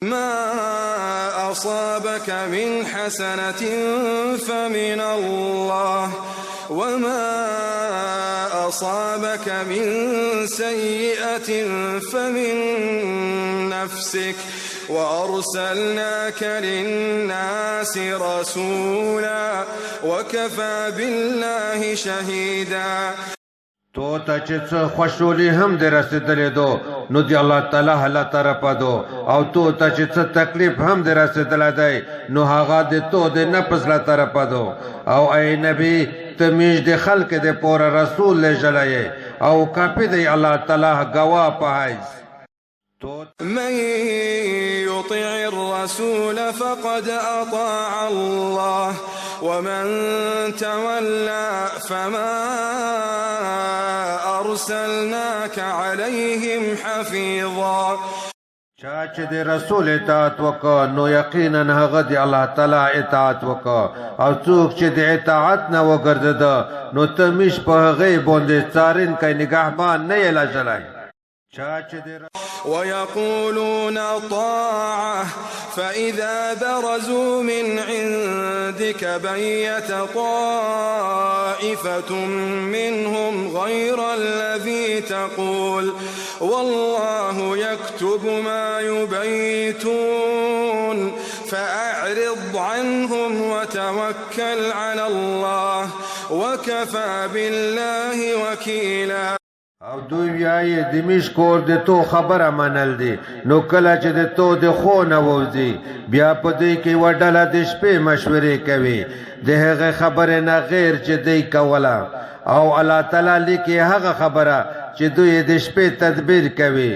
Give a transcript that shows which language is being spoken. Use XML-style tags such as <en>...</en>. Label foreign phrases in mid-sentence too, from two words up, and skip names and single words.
<ar>ما أصابك من حسنة فمن الله وما أصابك من سيئة فمن نفسك وأرسلناك للناس رسولا وكفى بالله شهيدا.</ar> <ps>تو ته چې څه خوشحالي هم دې رسېدلې دو نو د الله تعالی هله طرفه دو، او تو ته چې څه تکلیف هم دې رسېدلی دی نو هغه د تو د نفس له طرفه دو. او ای نبی ته میش د خلق د پوره رسول لیږلی یې او کافي دی الله تعالی ګواه په حیث.</ps> <ar>من يطع الرسول فقد أطاع الله ومن تولى فما أرسلناك عليهم حفيظا.</ar> <ps>چا چې د رسول اطاعت وکړه نو یقینا هغه د الله تعالی اطاعت وکړه، او څوک چې د اطاعت نه وګرځېده نو ته میش په هغې باندې څارونکی نګهبان نه یې لږلی.</ps> <ar>ويقولون طاعة فإذا برزوا من عندك بيت طائفة منهم غير الذي تقول والله يكتب ما يبيتون فأعرض عنهم وتوكل على الله وكفى بالله وكيلا.</ar> <ps>او دوی ویایي د میش کور د تو خبره منل دي، نو کله چې د تو د خو نه ووځي بیا په دوی کې یوه ډله د شپې مشورې کوي د هغې خبرې نه غیر چې دوی کوله، او الله تعالی لیکي هغه خبره چې دوی د شپې تدبیر کوي.</ps>